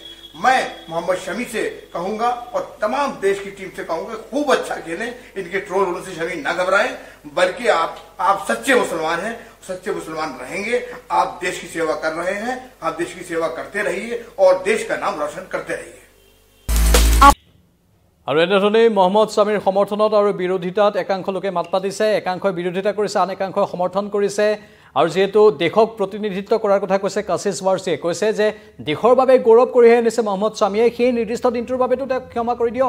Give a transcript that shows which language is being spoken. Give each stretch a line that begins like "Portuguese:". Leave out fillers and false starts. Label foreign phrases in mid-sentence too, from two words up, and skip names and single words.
Hindi: मैं मोहम्मद शमी से कहूंगा और तमाम देश की टीम से कहूंगा खूब अच्छा खेलें, इनके ट्रोल होने से शमी ना घबराएं, बल्कि आप सच्चे मुसलमान हैं, सच्चे मुसलमान रहेंगे। आप देश की सेवा कर रहे हैं, आप देश की सेवा करते रहिए और देश का नाम रोशन करते रहिए।
Assamese: আৰু এনেধৰণে মহম্মদ স্বামীৰ সমৰ্থনত আৰু বিৰোধিতাত একাংশ লোকে মাত পাতিছে, একাংশই বিৰোধিতা কৰিছে, আন একাংশই সমৰ্থন কৰিছে। আৰু যেহেতু দেশক প্ৰতিনিধিত্ব কৰাৰ কথা কৈছে কাছিছ ৱাৰ্চিয়ে, কৈছে যে দেশৰ বাবে গৌৰৱ কঢ়িয়াই আনিছে মহম্মদ স্বামীয়ে, সেই নিৰ্দিষ্ট দিনটোৰ বাবেতো তেওঁক ক্ষমা কৰি দিয়ক।